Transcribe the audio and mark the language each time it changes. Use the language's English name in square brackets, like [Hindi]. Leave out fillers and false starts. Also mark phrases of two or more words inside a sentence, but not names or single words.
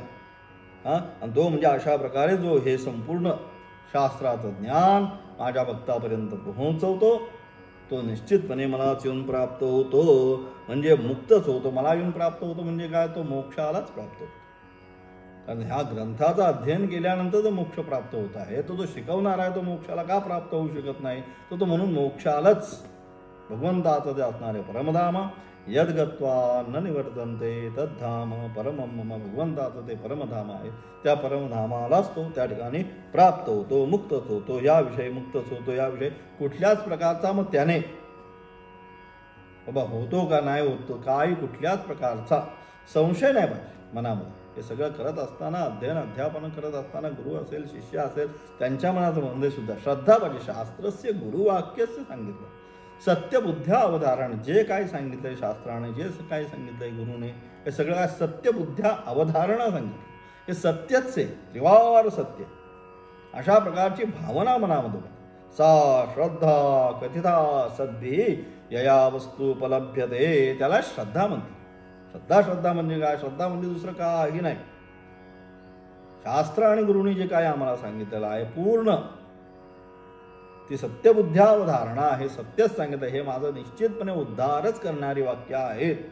[Marathi] आणि तो म्हणजे अशा प्रकारे जो हे संपूर्ण शास्त्राचं ज्ञान माझ्या भक्तापर्यंत पोहोचवतो तो निश्चितपणे मलाच येऊन प्राप्त होतो, म्हणजे मुक्तच होतो. मला येऊन प्राप्त होतो म्हणजे काय, तो मोक्षालाच प्राप्त होतो. कारण ह्या ग्रंथाचं अध्ययन केल्यानंतर जो मोक्ष प्राप्त होत आहे, तो जो शिकवणार आहे तो मोक्षाला का प्राप्त होऊ शकत नाही, तो म्हणून मोक्षालाच भगवंताचं जे असणारे परमधाम [Sanskrit] यद्गत्वा न निवर्तन्ते तद्धाम परमं मम, [Marathi] भगवंताचं ते परमधाम आहे, त्या परमधामालाच तो त्या ठिकाणी प्राप्त होतो, मुक्तच होतो. याविषयी मुक्तच होतो, याविषयी कुठल्याच प्रकारचा मग त्याने बाबा होतो का नाही होतो काही कुठल्याच प्रकारचा संशय नाही पाहिजे मनामध्ये. हे सगळं करत असताना, अध्ययन अध्यापन करत असताना गुरु असेल शिष्य असेल त्यांच्या मनामध्ये सुद्धा श्रद्धा पाहिजे. [Sanskrit] शास्त्रस्य गुरुवाक्यस्य [Marathi] सांगितलं, [Sanskrit] सत्यबुद्ध्या अवधारण, [Marathi] जे काय सांगितलंय शास्त्राने, जे काय सांगितलंय गुरुने, हे सगळं काय [Sanskrit] सत्यबुद्ध्या अवधारणा [Marathi] सांगितलं. हे सत्यच आहे, त्रिवार सत्य. अशा प्रकारची भावना मनामध्ये [Sanskrit] सा श्रद्धा कथिता सद्दी यया वस्तू उपलभ्यते, [Marathi] त्याला श्रद्धा म्हणते. श्रद्धा म्हणजे काय, श्रद्धा म्हणजे दुसरं काही नाही. शास्त्र आणि गुरुनी जे काय आम्हाला सांगितलेलं आहे पूर्ण ती सत्यबुद्ध्यावधारणा, हे सत्यच सांगितलं, हे माझं निश्चितपणे उद्धारच करणारी वाक्य आहेत.